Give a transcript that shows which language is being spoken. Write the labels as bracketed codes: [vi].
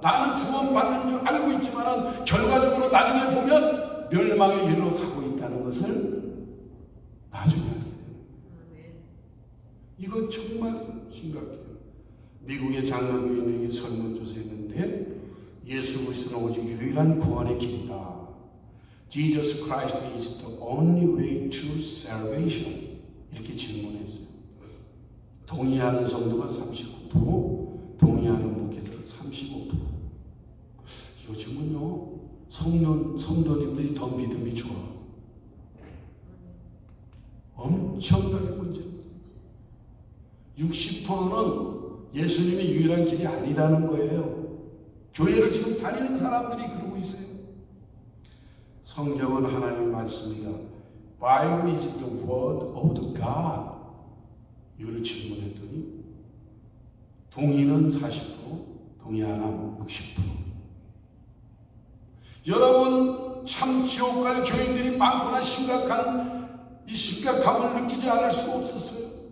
[ko] 나는 구원받는 줄 알고 있지만 결과적으로 나중에 보면 멸망의 길로 가고 있다는 것을 나중에 알게 돼요. 이거 정말 심각해요. 미국의 장로교인에게 설문조사했는데 예수 그리스도는 오직 유일한 구원의 길이다. [en] Jesus Christ is the only way to salvation. [ko] 이렇게 질문했어요. 동의하는 성도가 39%, 동의하는 목회자가 35%. 요즘은요, 성도님들이 더 믿음이 좋아. 엄청나게 문제입니다. 60%는 예수님이 유일한 길이 아니라는 거예요. 교회를 지금 다니는 사람들이 그러고 있어요. 성경은 하나님의 말씀이다. [en] Bible is the word of the God. [ko] 이거를 질문했더니 동의는 40%, 동의 안 하면 60%. 여러분, 참 지옥 갈 교인들이 많구나. 이 심각함을 느끼지 않을 수가 없었어요.